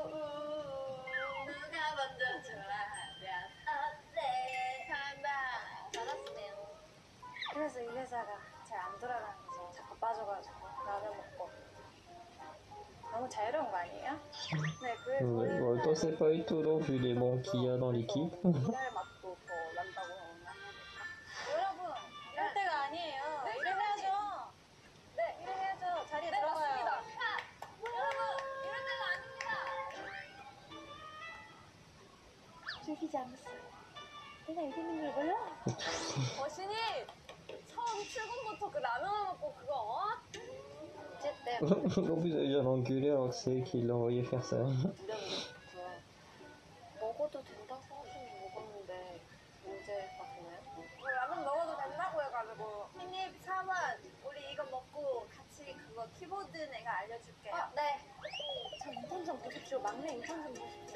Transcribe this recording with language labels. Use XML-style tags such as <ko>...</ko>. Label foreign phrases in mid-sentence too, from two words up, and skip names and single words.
<ko>누가 먼저 좋아하면 어때? 잘한다. 잘하시네요. 그래서 이 회사가 잘 안 돌아가는 거죠. 자꾸 빠져가지고 라면 먹고. 너무 자유로운 거 아니에요? 네, 그래서</ko> <fr>En temps, c'est pas étonnant vu les manques qu'il y a dans l'équipe.</fr> <ko>일할 맛도 더 난다고 하나? 여러분, 이럴 때가 아니에요. 네, 일을 해야죠. 네, 일을 해야죠. 자리에 들어가요. 맞습니다. 여러분, 이럴 때가 아닙니다. 즐기지 않았어요. 내가 여기 있는 걸 몰라? 거신이 처음 출근부터 그 라면을 먹고 그거 어쨌든</ko> <fr>En plus, elle vient l'engueuler alors que c'est elle qui l'a envoyé faire ça.</fr> <ko>무려먹었고요. 먹어도 된다고 하시면 먹었는데 문제가 되나요? 라면 먹어도 된다고 해가지고 신입 사원 우리 이거 먹고 같이 그거 키보드 내가 알려줄게요. 네. 저 인턴 좀 보십시오. 막내 인턴 좀 보십시오.</ko>